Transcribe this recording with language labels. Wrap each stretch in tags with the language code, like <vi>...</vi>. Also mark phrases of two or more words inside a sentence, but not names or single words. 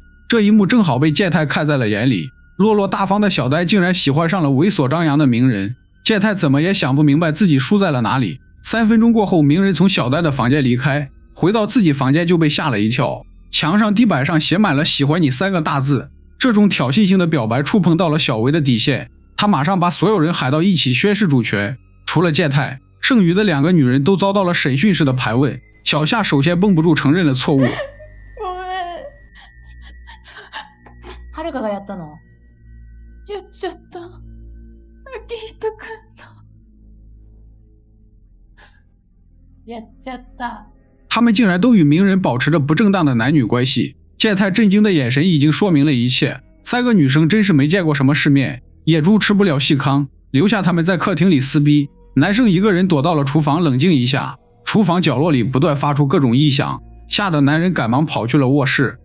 <zh>這一幕正好被健太看在了眼裡。落落大方的小丹竟然喜歡上了猥瑣張揚的鳴人，健太怎麼也想不明白自己輸在了哪裡。3分鐘過後，鳴人從小丹的房間離開，回到自己房間就被嚇了一跳。牆上、地板上寫滿了"喜歡你"3個大字。這種挑釁性的表白觸碰到了小維的底線，他馬上把所有人喊到一起宣示主權。除了健太， 剩餘的2個女人都遭到了審訊式的盤問，小夏首先繃不住承認了錯誤。</zh> <ja>はるかがやったの？やっちゃった。明人くんの。やっちゃった。</ja> <zh>他们竟然都与鸣人保持着不正当的男女關係，健太震驚的眼神已經說明了一切。3個女生真是沒見過什麼世面，野豬吃不了細糠，留下他們在客廳裡撕逼。男生一個人躲到了廚房冷靜一下，廚房角落裡不斷發出各種異響，嚇得男人趕忙跑去了臥室。</zh>